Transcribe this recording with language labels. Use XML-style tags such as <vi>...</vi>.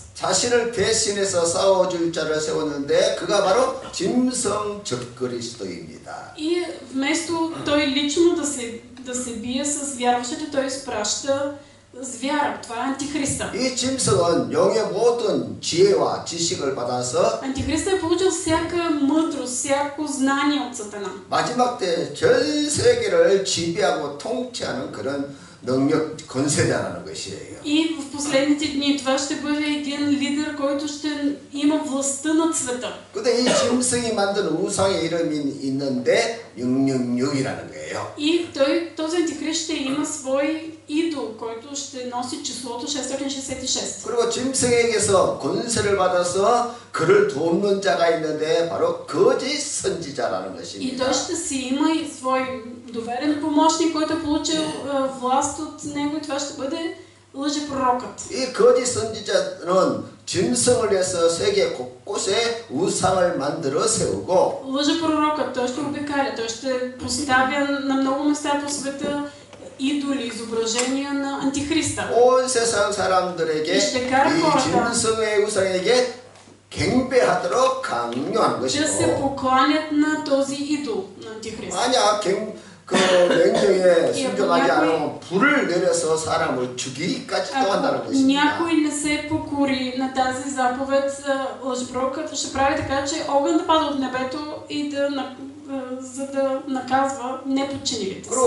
<ko>자신을 대신해서 싸워줄 자를 세웠는데 그가 바로 짐승 적그리스도입니다.</ko> <bg>И вместо той лично да се бие с вярващите, той изпраща звяра. Това е антихриста.</bg> <ko>이 짐승은 영의 모든 지혜와 지식을 받아서</ko> <bg>Антихриста е получил всяка мъдрост, всяко знание от Сатана.</bg> <ko>마지막 때 전 세계를 지배하고 통치하는 그런 능력 권세자라는 것이에요.</ko> <bg>И в последните дни това ще бъде един лидер, който ще има властта над света.</bg> <ko>근데 이 짐승이 만든 우상의 이름이 있는데 666이라는 거예요.</ko> <bg>И този антихрист ще има свой идол, който ще носи числото 666.</bg> <ko>그리고 짐승에게서 권세를 받아서 그를 돕는 자가 있는데 바로 거짓 선지자라는</ko> <bg>И</bg> <ko>것입니다.</ko> <bg>той ще си има и свой доверен помощник, който е получил власт от него, и това ще бъде лъжепророкът.</bg> <ko>이 거짓 선지자는 짐승을 해서 세계 곳곳에 우상을 만들어 세우고</ko> <bg>Лъжепророкът, той ще обикаля, той ще поставя на много места по света идоли, изображения на антихриста.</bg> <ko>온 세상 사람들에게 이</ko> <bg>хората</bg> <ko>짐승의 우상에게 경배하도록 강요하는</ko> <bg>да се</bg> <ko>것이고</ko> <bg>покланят на този идол на антихриста.</bg> <ko>만약 그 명령에 순종하지 않으면 불을 내려서 사람을 죽이기까지도 한다는</ko> <bg>Ако</bg> <ko>것입니다.</ko> <bg>някой не се покори на тази заповед, лъжепророкът ще прави така, че огън да пада от небето и за да наказва неподчинилите си.</bg>